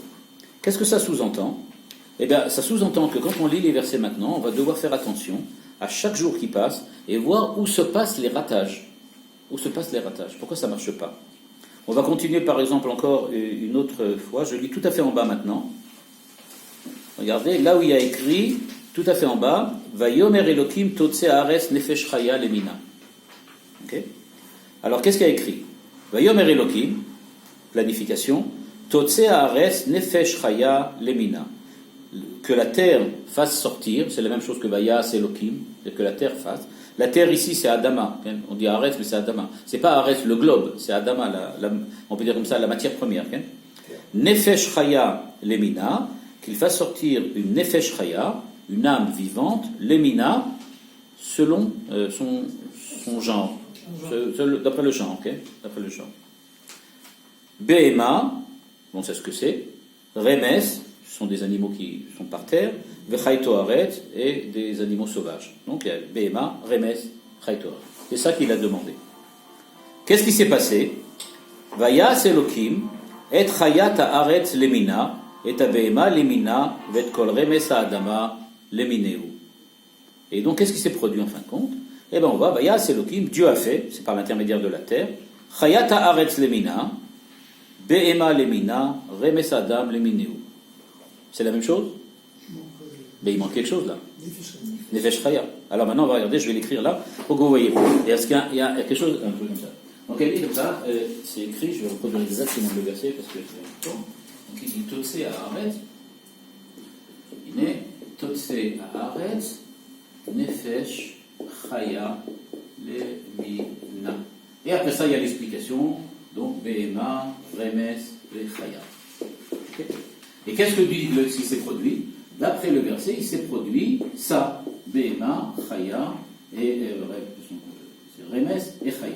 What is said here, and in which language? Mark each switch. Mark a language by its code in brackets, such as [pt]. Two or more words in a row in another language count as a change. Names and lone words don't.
[fr] Qu'est-ce que ça sous-entend? Eh bien, ça sous-entend que quand on lit les versets maintenant, on va devoir faire attention à chaque jour qui passe et voir où se passent les ratages. Pourquoi ça ne marche pas? On va continuer par exemple encore une autre fois. Je lis tout à fait en bas maintenant. Regardez, là où il y a écrit, tout à fait en bas, [he] ויאמר אלוקים תוצא הארץ נפש חיה למינה. [fr] Ok? Alors, qu'est-ce qu'il y a écrit? [he] ויאמר אלוקים, planification, תוצא הארץ נפש חיה למינה. [fr] Que la terre fasse sortir, c'est la même chose que [he] ויעש אלוקים, [fr] c'est que la terre fasse. La terre ici, c'est Adama. On dit Haaretz, mais c'est Adama. C'est pas Haaretz le globe, c'est Adama, on peut dire comme ça, la matière première. [he] נפש חיה למינה, [fr] qu'il fasse sortir une [he] נפש חיה, [fr] une âme vivante, lemina, selon son genre. D'après le genre, ok? D'après le genre. Behema, on sait ce que c'est. Remes, ce sont des animaux qui sont par terre. [he] וחיתו ארץ, [fr] et des animaux sauvages. Donc il y a Behema, Remes, [he] חיתו ארץ. [fr] C'est ça qu'il a demandé. Qu'est-ce qui s'est passé? [he] ויעש אלוקים את חית הארץ למינה את בהמה למינה ואת כל רמש האדמה למינהו. [fr] Et donc qu'est-ce qui s'est produit en fin de compte? Eh bien on va, [he] ויעש אלוקים, [fr] Dieu a fait, c'est par l'intermédiaire de la terre, [he] חית הארץ למינה בהמה למינה רמש האדם למינהו. [fr] C'est la même chose? Mais il manque quelque chose là. [he] נפש חיה. [fr] Alors maintenant, on va regarder, je vais l'écrire là, pour que vous voyez. Et est-ce qu'il y a quelque chose, un peu comme ça. Donc elle dit comme ça, c'est écrit, je vais reproduire exactement le verset parce que c'est important. Donc il dit [he] תוצא הארץ. Il est תוצא הארץ נפש חיה למינה. [fr] Et après ça, il y a l'explication. Donc Behema, Remes et Chaya. Okay. Et qu'est-ce que dit ce qui s'est produit? D'après le verset, il s'est produit ça, Behema, Chaya et Remes et Chaya.